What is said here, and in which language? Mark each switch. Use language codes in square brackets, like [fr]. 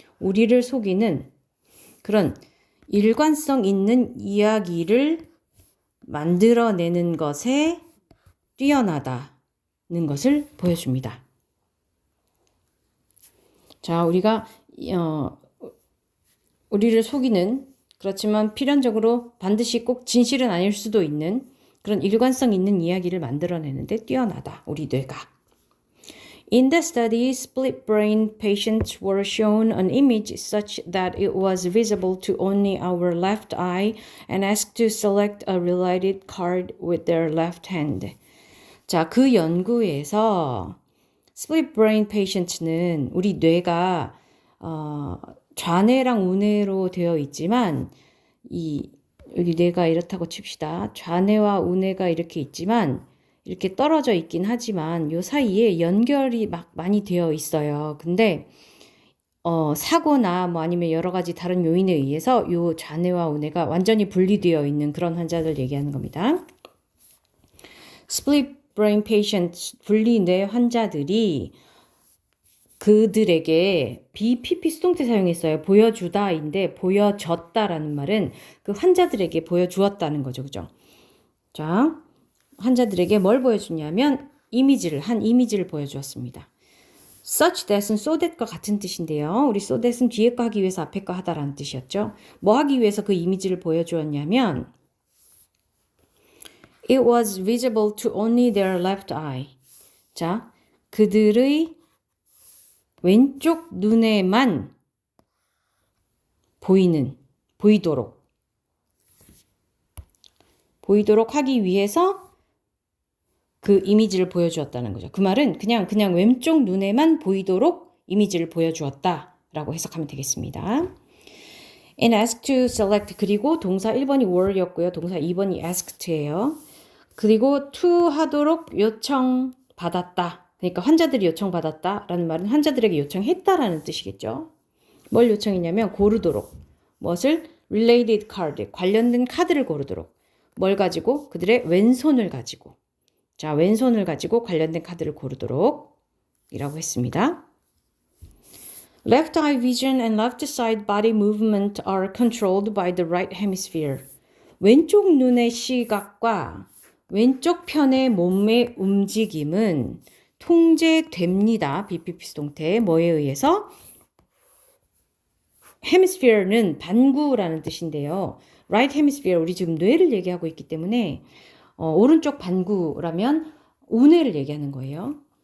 [ko] 우리를 속이는 그런 일관성 있는 이야기를 만들어내는 것에 뛰어나다는 것을 보여줍니다. 자, 우리가 우리를 속이는, 그렇지만 필연적으로 반드시 꼭 진실은 아닐 수도 있는 그런 일관성 있는 이야기를 만들어내는데 뛰어나다, 우리 뇌가. [en] In the study, split brain patients were shown an image such that it was visible to only our left eye and asked to select a related card with their left hand. [ko] 자, 그 연구에서 split brain patients는 우리 뇌가 좌뇌랑 우뇌로 되어 있지만 여기 뇌가 이렇다고 칩시다. 좌뇌와 우뇌가 이렇게 있지만 이렇게 떨어져 있긴 하지만 요 사이에 연결이 막 많이 되어 있어요. 근데 사고나 뭐 아니면 여러 가지 다른 요인에 의해서 요 좌뇌와 우뇌가 완전히 분리되어 있는 그런 환자들 얘기하는 겁니다. Split brain patients, 분리뇌 환자들이 그들에게 BPP 수동태 사용했어요. 보여주다인데 보여졌다라는 말은 그 환자들에게 보여주었다는 거죠. 그죠? 자, 환자들에게 뭘 보여주냐면 한 이미지를 보여주었습니다. such that은 so that과 같은 뜻인데요. 우리 so that은 뒤에 거 하기 위해서 앞에 거 하다라는 뜻이었죠. 뭐 하기 위해서 그 이미지를 보여주었냐면 [en] It was visible to only their left eye. [ko] 자, 그들의 왼쪽 눈에만 보이도록 하기 위해서 그 이미지를 보여주었다는 거죠. 그 말은 그냥 왼쪽 눈에만 보이도록 이미지를 보여주었다라고 해석하면 되겠습니다. [en] And asked to select, [ko] 그리고 동사 1번이 were였고요. 동사 2번이 asked예요. 그리고 to 하도록 요청받았다. 그러니까 환자들이 요청받았다라는 말은 환자들에게 요청했다라는 뜻이겠죠. 뭘 요청했냐면 고르도록. 무엇을? related card, 관련된 카드를 고르도록. 뭘 가지고? 그들의 왼손을 가지고. 자, 왼손을 가지고 관련된 카드를 고르도록 이라고 했습니다. [en] Left eye vision and left side body movement are controlled by the right hemisphere. [ko] 왼쪽 눈의 시각과 왼쪽 편의 몸의 움직임은 통제됩니다. BPP 수동태. 뭐에 의해서? hemisphere는 반구라는 뜻인데요. right hemisphere, 우리 지금 뇌를 얘기하고 있기 때문에 오른쪽 반구라면 우뇌를 얘기하는 거예요.